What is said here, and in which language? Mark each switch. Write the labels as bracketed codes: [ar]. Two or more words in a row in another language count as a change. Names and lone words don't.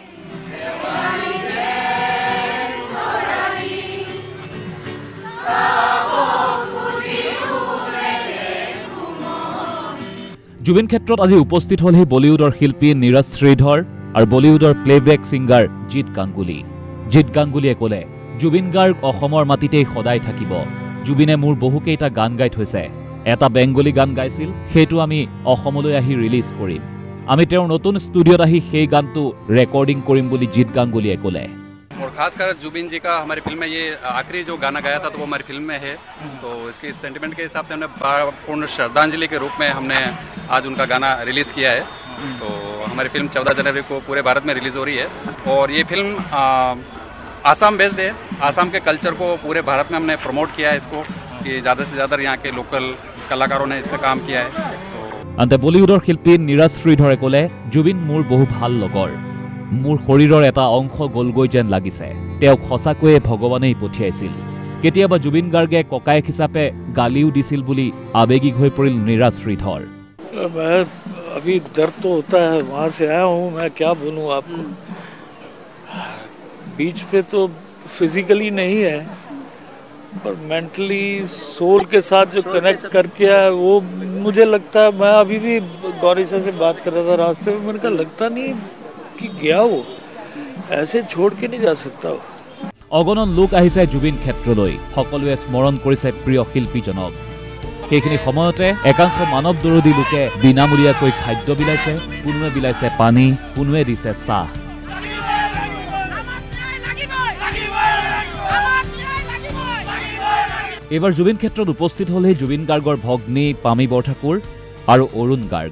[as] জুবিন ক্ষেত্ৰত আজি উপস্থিত হ'লহি বলিউডৰ শিল্পী নীৰজ শ্ৰীধৰ আৰু বলিউডৰ [en] playback singer [as] জিৎ গাংগুলী। জিৎ গাংগুলীয়ে ক'লে, জুবিন গাৰ্গ অসমৰ মাটিতেই সদায় থাকিব। জুবিনে মোৰ বহুকেইটা গান গাই থৈছে, এটা বেংগলী গান গাইছিল, সেইটো আমি অসমলৈ আহি ৰিলিজ কৰিম। আমি তেওঁৰ নতুন ষ্টুডিঅ'ত আহি সেই গানটো ৰেকৰ্ডিং কৰিম বুলি জিৎ গাংগুলীয়ে ক'লে। [hi] और खासकर जुबिन जी का हमारी फिल्म में ये आखिरी जो गाना गाया था तो वो हमारी फिल्म में है, तो इसके सेंटिमेंट के हिसाब से हमने पूर्ण श्रद्धांजलि के रूप में हमने आज उनका गाना रिलीज़ किया है। तो हमारी फिल्म 14 जनवरी को पूरे भारत में रिलीज़ हो रही है और ये फिल्म आसाम बेस्ड है। आसाम के कल्चर को पूरे भारत में हमने प्रमोट किया है इसको, कि ज़्यादा से ज़्यादा यहाँ के लोकल कलाकारों ने इस पर काम किया है। [as] আনহাতে বলিউডৰ শিল্পী নীৰজ শ্ৰীধৰে ক'লে, জুবিন মোৰ বহু ভাল লগৰ, মোৰ শৰীৰৰ এটা অংশ গলগৈ যেন লাগিছে, তেওঁক সঁচাকৈয়ে ভগৱানেই পঠিয়াইছিল। কেতিয়াবা জুবিন গাৰ্গে ককায়েক হিচাপে গালিও দিছিল বুলি আৱেগিক হৈ পৰিল নীৰজ শ্ৰীধৰ। [hi] अभी दर्द तो होता है, वहाँ से आया हूँ, मैं क्या बोलूँ आपको। बीच पे तो फिजिकली नहीं है पर [en] mentally soul [hi] के साथ जो कनेक्ट करके है वो मुझे लगता है। मैं अभी भी गौरी से बात कर रहा था रास्ते में, मेरे को लगता नहीं कि गया वो, ऐसे छोड़ के नहीं जा सकता वो। [as] অগণন লোক আহিছে জুবিন ক্ষেত্ৰলৈ, সকলোৱে স্মৰণ কৰিছে প্ৰিয় শিল্পীজনক। সেইখিনি সময়তে একাংশ মানৱ দৰদী লোকে বিনামূলীয়াকৈ খাদ্য বিলাইছে, কোনোৱে বিলাইছে পানী, কোনোৱে দিছে চাহ। এইবাৰ জুবিন ক্ষেত্ৰত উপস্থিত হ'লে জুবিন গাৰ্গৰ ভগ্নী পামী বৰঠাকুৰ আৰু অৰুণ গাৰ্গ।